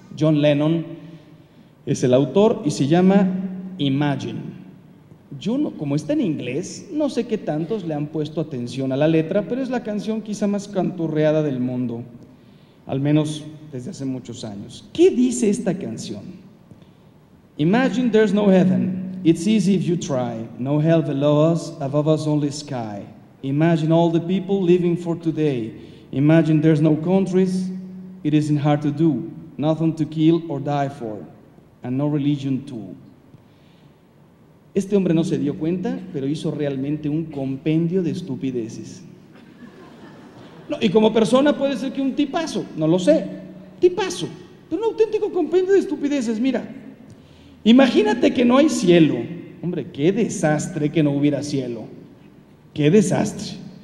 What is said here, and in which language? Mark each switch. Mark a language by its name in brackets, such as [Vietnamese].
[Spanish] John Lennon es el autor y se llama Imagine. Yo, no, como está en inglés, no sé qué tantos le han puesto atención a la letra, pero es la canción quizá más canturreada del mundo, al menos desde hace muchos años. ¿Qué dice esta canción? [English] Imagine there's no heaven, it's easy if you try. No hell below us, above us only sky. Imagine all the people living for today. Imagine there's no countries, it isn't hard to do. Nothing to kill or die for, and no religion too. [Spanish] Este hombre no se dio cuenta, pero hizo realmente un compendio de estupideces. No, y como persona puede ser que un tipazo, no lo sé, tipazo, pero un auténtico compendio de estupideces. Mira, imagínate que no hay cielo. Hombre, qué desastre que no hubiera cielo. Qué desastre.